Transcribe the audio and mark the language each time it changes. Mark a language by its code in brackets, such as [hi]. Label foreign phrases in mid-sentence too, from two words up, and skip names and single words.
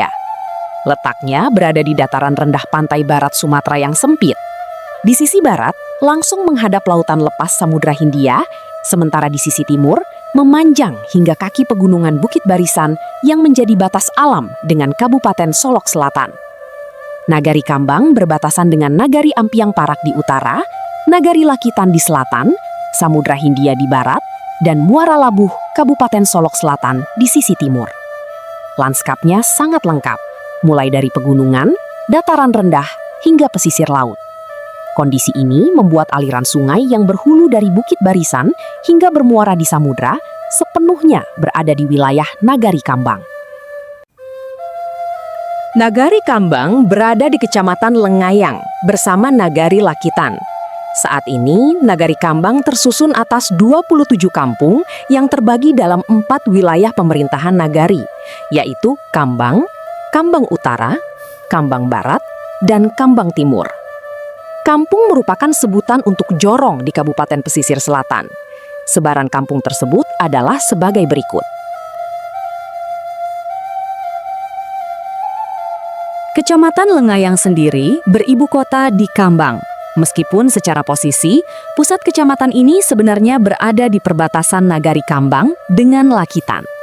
[id] Letaknya berada di dataran rendah pantai barat Sumatera yang sempit. Di sisi barat, langsung menghadap lautan lepas Samudra Hindia, sementara di sisi timur, memanjang hingga kaki pegunungan Bukit Barisan yang menjadi batas alam dengan Kabupaten Solok Selatan. Nagari Kambang berbatasan dengan Nagari Ampiang Parak di utara, Nagari Lakitan di selatan, Samudra Hindia di barat, dan Muara Labuh, Kabupaten Solok Selatan di sisi timur. Lanskapnya sangat lengkap, mulai dari pegunungan, dataran rendah, hingga pesisir laut. Kondisi ini membuat aliran sungai yang berhulu dari Bukit Barisan hingga bermuara di samudra sepenuhnya berada di wilayah Nagari Kambang. Nagari Kambang berada di Kecamatan Lengayang bersama Nagari Lakitan. Saat ini, Nagari Kambang tersusun atas 27 kampung yang terbagi dalam 4 wilayah pemerintahan Nagari, yaitu Kambang, Kambang Utara, Kambang Barat, dan Kambang Timur. Kampung merupakan sebutan untuk jorong di Kabupaten Pesisir Selatan. Sebaran kampung tersebut adalah sebagai berikut. Kecamatan Lengayang sendiri beribu kota di Kambang. Meskipun secara posisi, pusat kecamatan ini sebenarnya berada di perbatasan Nagari Kambang dengan Lakitan.